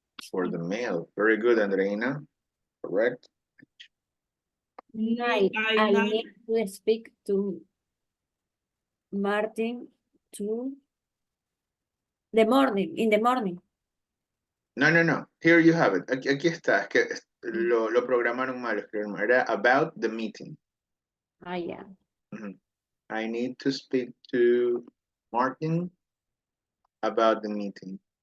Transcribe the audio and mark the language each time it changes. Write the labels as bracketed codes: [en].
[en] For the meal. Very good, Andreina. Correct. I need to speak to Martin in the morning. No. Here you have it. [es] Aquí está. Es que lo programaron mal. Era [en] about the meeting. Yeah. I need to speak to Martin about the meeting.